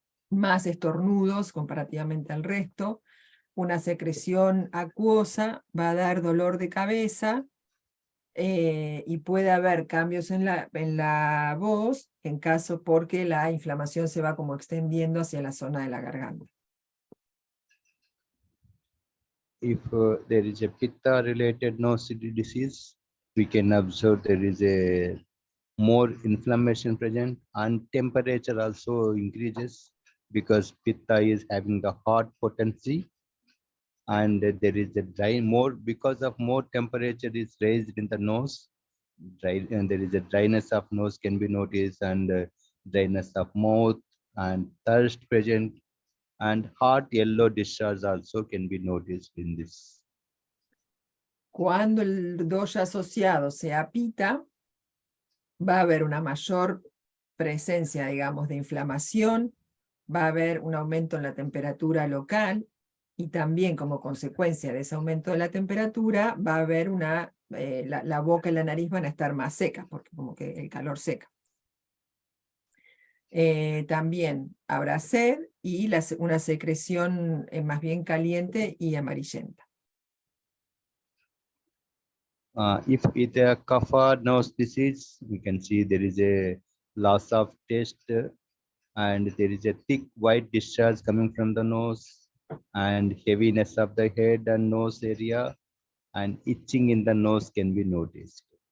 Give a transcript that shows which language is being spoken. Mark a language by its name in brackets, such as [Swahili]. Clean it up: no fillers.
[Spanish] más estornudos comparativamente al resto, una secreción acuosa, va a dar dolor de cabeza, y puede haber cambios en la voz, en caso porque la inflamación se va como extendiendo hacia la zona de la garganta. [English] If there is a Pitta related nose disease, we can observe there is a more inflammation present, and temperature also increases because Pitta is having the hot potency, and there is a because of more temperature is raised in the nose, and there is a dryness of nose can be noticed, and dryness of mouth, and thirst present, and hot yellow discharge also can be noticed in this. [Spanish] Cuando el dosha asociado sea Pitta, va a haber una mayor presencia, digamos, de inflamación, va a haber un aumento en la temperatura local y también como consecuencia de ese aumento de la temperatura va a haber la boca y la nariz van a estar más secas porque como que el calor seca. También habrá sed y una secreción más bien caliente y amarillenta. [English] If it's a kapha nose disease, we can see there is a loss of taste and there is a thick white discharge coming from the nose and heaviness of the head and nose area and itching in the nose can be noticed.